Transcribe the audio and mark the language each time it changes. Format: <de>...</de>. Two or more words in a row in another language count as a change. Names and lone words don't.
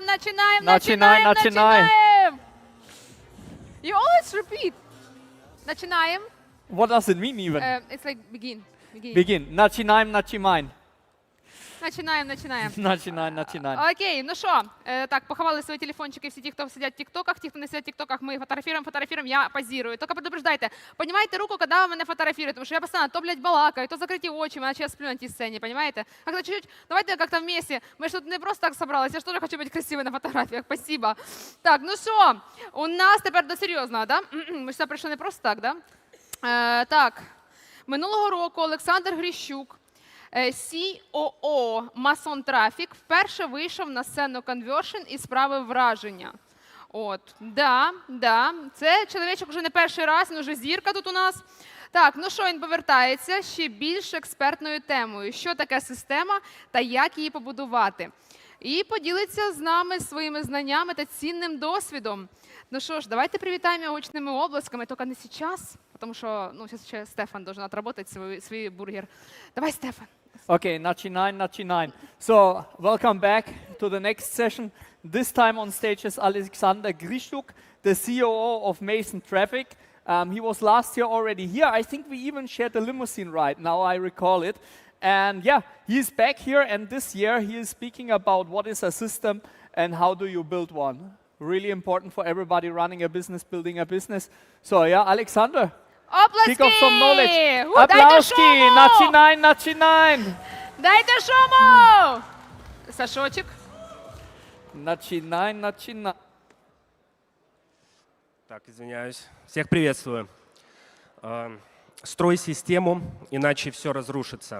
<ru>Начинаем.</ru> <en>You always repeat.</en> <ru>Начинаем.</ru> <en>What does it mean even? It's like begin. Begin.</en> <ru>Начинаем. Начинаем.</ru> <uk>Окей, ну що, так, поховали свої телефончики всі ті, хто сидять в тіктоках, ті, хто не сидять в тіктоках, ми фотографируем, я позирую.</uk> <ru>Только предупреждайте, поднимайте руку, когда вы меня фотографируете, потому что я постоянно то, блядь, балакаю, то закрытые очи, иначе я сплю на этой сцене, понимаете? Как-то чуть-чуть, давайте как-то вместе, мы же тут не просто так собрались, я же тоже хочу быть красивой на фотографиях, спасибо.</ru> <uk>Так, ну що, у нас тепер до серйозного, да? Ми сюди прийшли не просто так, да? Так, минулого року Олександр Грищук, COO Mason Traffic, вперше вийшов на сцену Conversion і справив враження. От, да, це чоловічок вже не перший раз, він вже зірка тут у нас. Так, ну що, він повертається ще більш експертною темою, що таке система та як її побудувати. І поділиться з нами своїми знаннями та цінним досвідом. Ну що ж, давайте привітаємо його гучними обласками, тільки не зараз, тому що зараз ще Стефан</uk> <ru>должен отработать</ru> <uk>свій бургер. Давай, Стефан.</uk> <ru>Okay, начинаем.</ru> <en>So, welcome back to the next session. This time on stage is Alexander Grishuk, the COO of Mason Traffic. He was last year already here. I think we even shared a limousine ride, now I recall it. And yeah, he's back here, and this year he is speaking about what is a system and how do you build one. Really important for everybody running a business, building a business. So yeah, Alexander. Kick off some knowledge.</en> <ru>Аплауски! Начинаем! Дайте шуму! Сашочек. Начинаем. Так, извиняюсь. Всех приветствую. Строй систему, иначе все разрушится.</ru>